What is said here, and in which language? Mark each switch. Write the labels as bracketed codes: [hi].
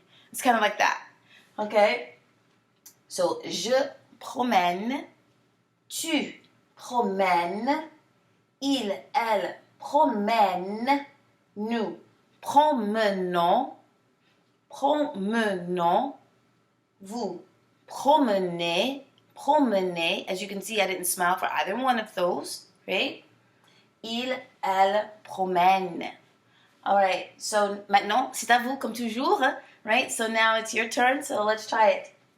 [en] It's kind of like that. Okay? [fr] So, je promène, tu promènes, il, elle promène, nous promenons, promenons, vous promenez, promenez. [en] As you can see, I didn't smile for either one of those, right? [fr] Il, elle promène. [en] All right, so [fr] maintenant, c'est à vous comme toujours, right? [en] So now it's your turn, so let's try it.